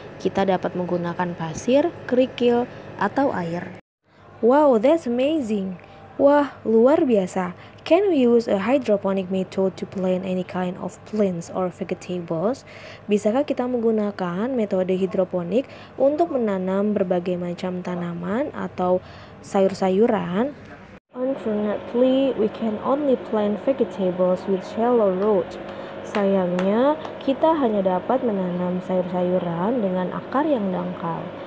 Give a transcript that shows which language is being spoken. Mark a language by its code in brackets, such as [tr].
[id] Kita dapat menggunakan pasir, kerikil, atau air. [en] Wow, that's amazing. [id] Wah, luar biasa. [en] Can we use a hydroponic method to plant any kind of plants or vegetables? [id] Bisakah kita menggunakan metode hidroponik untuk menanam berbagai macam tanaman atau sayur-sayuran? [en] Unfortunately, we can only plant vegetables with shallow roots. [id] Sayangnya, kita hanya dapat menanam sayur-sayuran dengan akar yang dangkal.